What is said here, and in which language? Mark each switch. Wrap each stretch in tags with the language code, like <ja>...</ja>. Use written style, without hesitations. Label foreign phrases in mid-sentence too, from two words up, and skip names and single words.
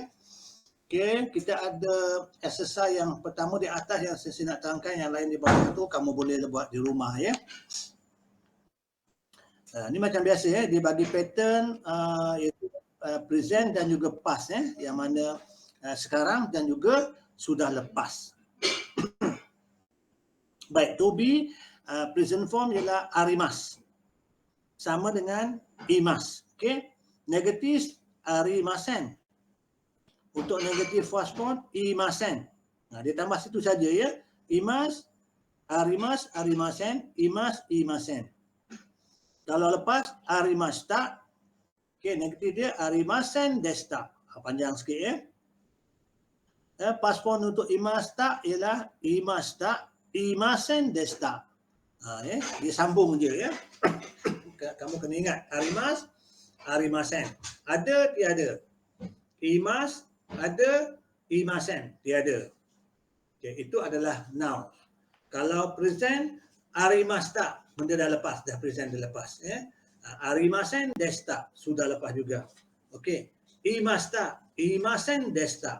<ms>Okey, kita ada exercise yang pertama di atas yang saya nak terangkan, yang lain di bawah tu kamu boleh buat di rumah ya. Ini macam biasa ya, dia bagi pattern iaitu present dan juga past ya, yang mana sekarang dan juga sudah lepas. Baik,</ms> <en>to be present form ialah arimas.</en> <ms>Sama dengan imas. Okey, negatif arimasen. Untuk negatif</ms> <en>first form</en> <ms>imasen. Dia tambah situ saja ya.</ms> <ja>います, あります、ありません、います、いません.</ja> <ms>Kalau lepas arimasta, okey, negatif dia</ms> <ja>ありませんでした.</ja> <ms>Panjang sikit ya.</ms> <en>Past form</en> <ms>untuk imasta ialah imasta,</ms> <ja>いませんでした.</ja> <ms>Dia sambung je ya. Kamu kena ingat</ms> <ja>あります、ありません.</ja> <ms>Ada, tiada. Imas, ada, imasen, tiada. Okay, itu adalah noun. Kalau present, arimasta, benda dah lepas, dah present dah lepas ya.</ms> <ja>ありませんでした,</ja> <ms>sudah lepas juga. Okey,</ms> <ja>いました、いませんでした.</ja>